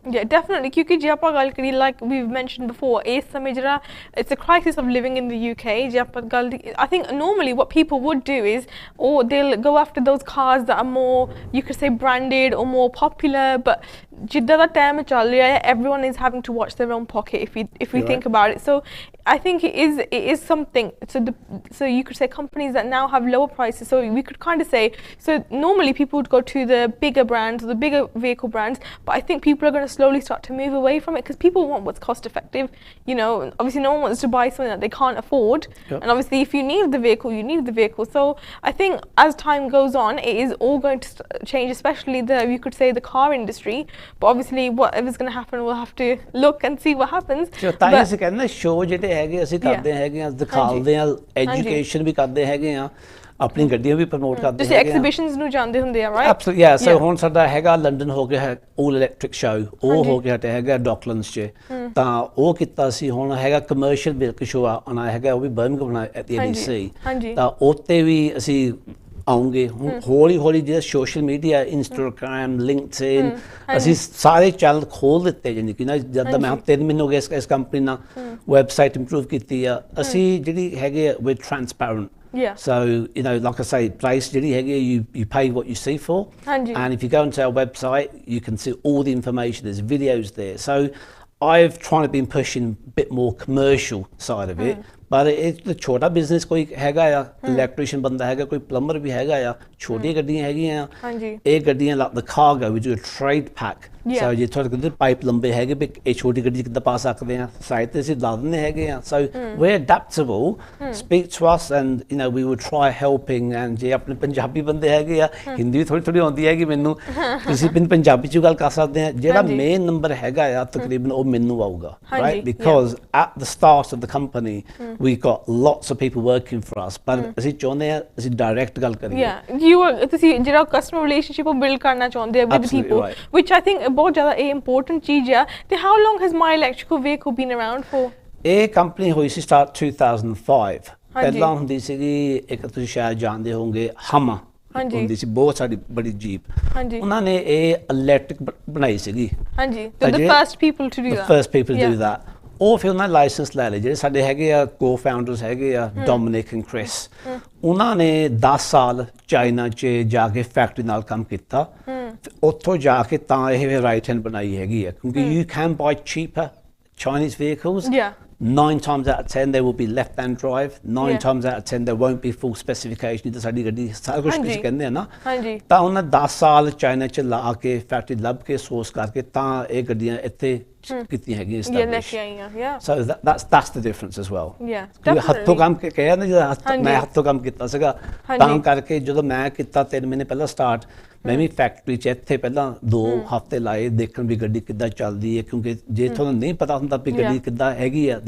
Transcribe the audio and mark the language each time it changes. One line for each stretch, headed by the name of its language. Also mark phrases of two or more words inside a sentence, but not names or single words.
English: Definitely
Punjabi: ਕਿਉਂਕਿ ਜੇ ਆਪਾਂ ਗੱਲ ਕਰੀ
English: like we've mentioned before
Punjabi: ਇਸ ਸਮੇਂ ਜਿਹੜਾ
English: it's a crisis of living in the UK
Punjabi: ਜੇ ਆਪਾਂ ਗੱਲ
English: I think normally what people would do is or they'll go after those cars that are more you could say branded or more popular but
Punjabi: ਜਿੱਦਾਂ ਦਾ ਟਾਈਮ ਚੱਲ ਰਿਹਾ ਹੈ
English: everyone is having to watch their own pocket if we think about it so I think it is something so you could say companies that now have lower prices so we could kind of say so normally people would go to the bigger brands or the bigger vehicle brands but I think people are going to slowly start to move away from it because people want what's cost effective you know obviously no one wants to buy something that they can't afford and obviously if you need the vehicle you need the vehicle so I think as time goes on it is all going to change especially you could say the car industry but obviously whatever's going to happen we'll have to look and see what happens
Punjabi: so ਤਾਂ ਅਸੀਂ ਕਹਿੰਦੇ ਸ਼ੋਅ ਜਿਹੜੇ ਹੈਗੇ ਅਸੀਂ ਕਰਦੇ ਹੈਗੇ ਆ ਦਿਖਾਉਂਦੇ ਆ ਐਜੂਕੇਸ਼ਨ ਵੀ ਕਰਦੇ ਹੈਗੇ ਆ ਆਪਣੀ ਗੱਡੀਆਂ ਵੀ ਪ੍ਰਮੋਟ ਕਰਦੇ ਤੁਸੀਂ ਐਗਜ਼ੀਬਿਸ਼ਨਸ ਨੂੰ ਜਾਂਦੇ ਹੁੰਦੇ ਆ ਰਾਈਟ
English: absolutely ya so
Punjabi: ਹੁਣ ਸਾਡਾ ਹੈਗਾ ਲੰਡਨ ਹੋ ਗਿਆ ਹੈ 올
English: electric show
Punjabi: ਉਹ ਹੋ ਗਿਆ ਤੇ ਹੈਗਾ ਡੌਕਲੈਂਡਸ 'ਚ ਤਾਂ ਉਹ ਕੀਤਾ ਸੀ ਹੁਣ ਹੈਗਾ
English: commercial vehicle show
Punjabi: ਆਉਣਾ ਹੈਗਾ ਉਹ ਵੀ ਬਰਮਿੰਘਮ
English: at the NEC
Punjabi: ਤਾਂ ਉੱਤੇ ਵੀ ਅਸੀਂ ਆਉਂਗੇ ਹੌਲੀ ਜਿਹੜਾ
English: social media
Punjabi: ਇੰਸਟਾਗ੍ਰਾਮ ਲਿੰਕਡਇਨ ਅਸੀਂ ਸਾਰੇ ਚੈਨਲ ਖੋਲ ਦਿੱਤੇ ਜਾਨੀ ਕਿ ਨਾ ਜਦ ਮੈਂ 3 ਮਹੀਨੇ ਹੋ ਗਏ ਇਸ ਕੰਪਨੀ ਨਾਲ
English: website improve
Punjabi: ਕੀਤੀ ਆ ਅਸੀਂ ਜਿਹੜੀ ਹੈਗੇ
English: with transparent so you know like I say price
Punjabi: ਜਿਹੜੀ ਹੈਗੀ
English: you pay what you see for and if you go onto our website you can see all the information there's videos there so I've tried to be pushing a bit more commercial side of it but it's the
Punjabi: ਛੋਟਾ ਬਿਜ਼ਨਸ ਕੋਈ ਹੈਗਾ ਆ ਇਲੈਕਟ੍ਰੀਸ਼ੀਅਨ ਬੰਦਾ ਹੈਗਾ ਕੋਈ ਪਲੰਬਰ ਵੀ ਹੈਗਾ ਆ ਛੋਟੀਆਂ ਗੱਡੀਆਂ ਹੈਗੀਆਂ ਇਹ ਗੱਡੀਆਂ
English: like the cargo we do a trade pack so
Punjabi: ਜੇ ਤੁਹਾਡੇ ਕੋਲ ਪਾਈਪ ਲੰਬੇ ਹੈਗੇ ਵੀ ਇਹ ਛੋਟੀ ਗੱਡੀ ਕਿੱਦਾਂ ਪਾ ਸਕਦੇ ਆ ਸਾਈਡ ਤੇ ਅਸੀਂ ਲਾ ਦਿੰਦੇ ਹੈਗੇ ਆ
English: so we're adaptable speak to us and you know we will try helping and
Punjabi: ਜੇ ਆਪਣੇ ਪੰਜਾਬੀ ਬੰਦੇ ਹੈਗੇ ਆ ਹਿੰਦੀ ਵੀ ਥੋੜੀ ਆਉਂਦੀ ਹੈਗੀ ਮੈਨੂੰ ਤੁਸੀਂ ਪੰਜਾਬੀ 'ਚ ਗੱਲ ਕਰ ਸਕਦੇ ਆ ਜਿਹੜਾ ਮੇਨ ਨੰਬਰ ਹੈਗਾ ਆ ਤਕਰੀਬਨ ਉਹ ਮੈਨੂੰ ਆਊਗਾ
English: right because at the start of the company we've got lots of people working for us but
Punjabi: ਅਸੀਂ ਚਾਹੁੰਦੇ ਆ ਅਸੀਂ ਡਾਇਰੈਕਟ ਗੱਲ ਕਰੀਏ ਤੁਸੀਂ ਜਿਹੜਾ
English: customer relationship build
Punjabi: ਕਰਨਾ ਚਾਹੁੰਦੇ ਆ
English: with people which I think
Punjabi: ਬਹੁਤ ਜ਼ਿਆਦਾ ਇਹ ਇੰਪੋਰਟੈਂਟ ਚੀਜ਼ ਆ ਤੇ
English: how long has my electrical vehicle been around for
Punjabi: ਇਹ ਕੰਪਨੀ ਹੋਈ ਸੀ ਸਟਾਰਟ 2005 ਪਹਿਲਾਂ ਹੁੰਦੀ ਸੀਗੀ ਇੱਕ ਤੁਸੀਂ ਸ਼ਾਇਦ ਜਾਣਦੇ ਹੋਵੋਗੇ ਹਮਾ ਹੁੰਦੀ ਸੀ ਬਹੁਤ ਸਾਡੀ ਬੜੀ ਜੀਪ ਉਹਨਾਂ ਨੇ ਇਹ ਇਲੈਕਟ੍ਰਿਕ ਬਣਾਈ ਸੀਗੀ
English: the first people to do that
Punjabi: ਉਹ ਫਿਰ ਉਹਨਾਂ ਨੇ ਲਾਇਸੈਂਸ ਲੈ ਲਏ ਜਿਹੜੇ ਸਾਡੇ ਹੈਗੇ ਆ ਕੋ-ਫਾਊਂਡਰਸ ਹੈਗੇ ਆ ਡੋਮਿਨਿਕ ਐਂਡ ਕ੍ਰਿਸ ਉਹਨਾਂ ਨੇ 10 ਸਾਲ ਚਾਈਨਾ 'ਚ ਜਾ ਕੇ ਫੈਕਟਰੀ ਨਾਲ ਕੰਮ ਕੀਤਾ ਉੱਥੋਂ ਜਾ ਕੇ ਤਾਂ ਇਹ
English: right hand
Punjabi: ਬਣਾਈ ਹੈਗੀ ਆ ਕਿਉਂਕਿ
English: you can buy cheaper Chinese vehicles 9 times out of 10 they will be left hand drive 9 times out of 10 there won't be full specification
Punjabi: ਤਾਂ ਸਾਡੀ ਗੱਡੀ ਸਾਰਾ ਕੁਝ ਕੁਝ ਕਹਿੰਦੇ ਆ ਨਾ ਤਾਂ ਉਹਨਾਂ 10 ਸਾਲ ਚਾਈਨਾ 'ਚ ਲਾ ਕੇ ਫੈਕਟਰੀ ਲੱਭ ਕੇ ਸੋਰਸ ਕਰਕੇ ਤਾਂ ਇਹ ਗੱਡੀਆਂ ਇੱਥੇ ਕੀਤੀਆਂ ਹੈਗੀਆਂ ਲੈ
English: establish
Punjabi: ਕੇ ਆਈਆਂ yeah
English: so that's the difference as well yeah
Punjabi: ਹੱਥੋਂ ਕੰਮ ਕਿਹਾ ਨਾ ਜਿਹੜਾ ਮੈਂ ਹੱਥੋਂ ਕੰਮ ਕੀਤਾ ਸੀਗਾ ਤਾਂ ਕਰਕੇ ਜਦੋਂ ਮੈਂ ਕੀਤਾ 3 ਮਹੀਨੇ ਪਹਿਲਾਂ ਸਟਾਰਟ ਮੈਂ ਵੀ ਫੈਕਟਰੀ 'ਚ ਇੱਥੇ ਪਹਿਲਾਂ 2 ਹਫ਼ਤੇ ਲਾਏ ਦੇਖਣ ਵੀ ਗੱਡੀ ਕਿੱਦਾਂ ਚੱਲਦੀ ਹੈ ਕਿਉਂਕਿ ਜੇ ਤੁਹਾਨੂੰ ਨਹੀਂ ਪਤਾ ਹੁੰਦਾ ਵੀ ਗੱਡੀ ਕਿੱਦਾਂ ਹੈਗੀ ਆ